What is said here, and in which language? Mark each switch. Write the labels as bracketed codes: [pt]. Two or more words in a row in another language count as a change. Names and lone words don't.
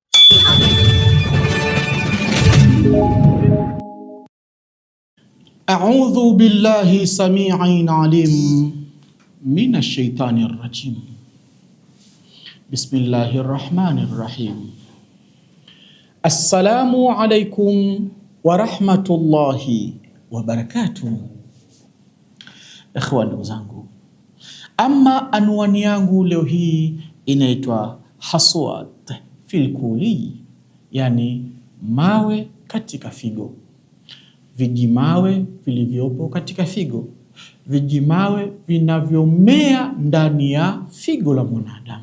[ar] أعوذ بالله السميع العليم من الشيطان الرجيم. بسم الله الرحمن الرحيم. السلام عليكم ورحمة الله وبركاته. [sw] Ikhwan, ndugu zangu, ama anwani yangu leo hii inaitwa [ar] حصوات في الكلى, [sw] yani mawe katika figo. Vijimawe vilivyopo katika figo, vijimawe vinavyomea ndani ya figo la mwanadamu.